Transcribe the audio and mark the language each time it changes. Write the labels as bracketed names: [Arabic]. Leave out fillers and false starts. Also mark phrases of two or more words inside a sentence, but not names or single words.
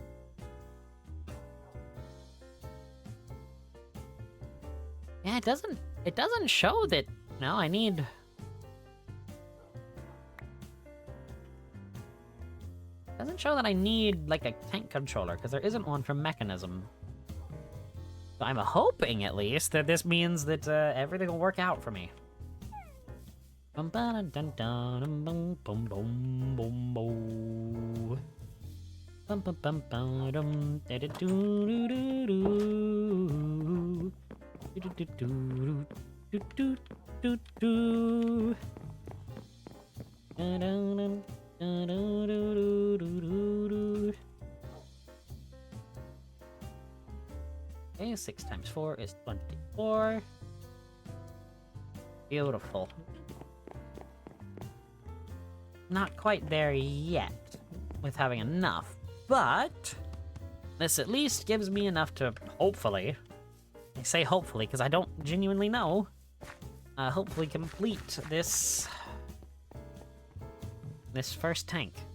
[English] Yeah, it doesn't show that, no, I need... It doesn't show that I need, like, a tank controller, because there isn't one for Mechanism. So I'm hoping, at least, that this means that everything will work out for me. Bum ba dun dun dun bum bum bum bum bum. Bum bum bum bum da da doo doo doo doo. Do do do do do do do. Da da da da do do do do. Okay, 6 times 4 is 24. Beautiful. Not quite there yet with having enough, but this at least gives me enough to hopefully, I say hopefully because I don't genuinely know, hopefully complete this first tank.